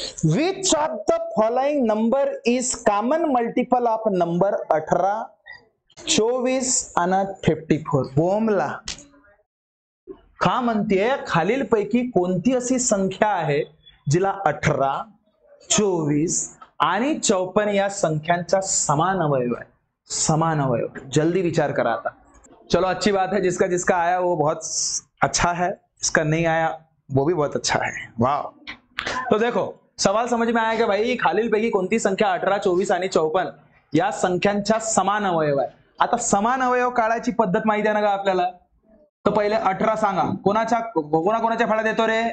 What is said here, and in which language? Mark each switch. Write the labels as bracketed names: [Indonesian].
[English] Which of the following number is common multiple of number 18, 24 आणि 54? [Marathi] बोमला का म्हणते, खालील पैकी कोणती अशी संख्या आहे जिला 18, 24 आणि 54 या संख्यांचा समान अवयव आहे? समान अवयव. जल्दी विचार करा आता. [Hindi] चलो अच्छी बात है, जिसका जिसका आया वो बहुत अच्छा है, जिसका नहीं आया वो भी बहुत अच्छा है. वाह. तो देखो सवाल समझ में आया कि भाई [Marathi] खालील पैकी कोणती संख्या 18, 24 आणि 54 या संख्यांच्या समान अवयव आहे. आता समान अवयव काढायची पद्धत माहिती आहे ना का आपल्याला? तर पहिले 18 सांगा, कोणाच्या फळा देतो रे?